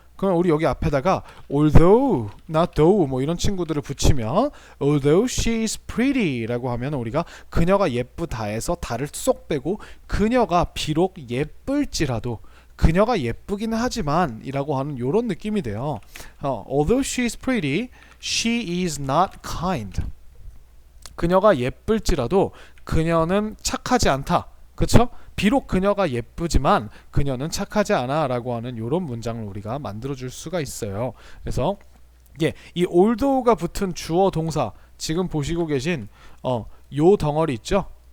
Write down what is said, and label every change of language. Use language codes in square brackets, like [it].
[ko] 그럼 우리 여기 앞에다가 although, not though 뭐 이런 친구들을 붙이면 [en] although she is pretty [ko] 라고 하면 우리가 그녀가 예쁘다에서 다를 쏙 빼고 그녀가 비록 예쁠지라도 그녀가 예쁘기는 하지만 이라고 하는 요런 느낌이 돼요. [en] although she is pretty, she is not kind. [ko] 그녀가 예쁠지라도 그녀는 착하지 않다. 그쵸? 비록 그녀가 예쁘지만 그녀는 착하지 않아 라고 하는 이런 문장을 우리가 만들어줄 수가 있어요. 그래서 이 although가 붙은 주어 동사 지금 보시고 계신 요 덩어리 있죠?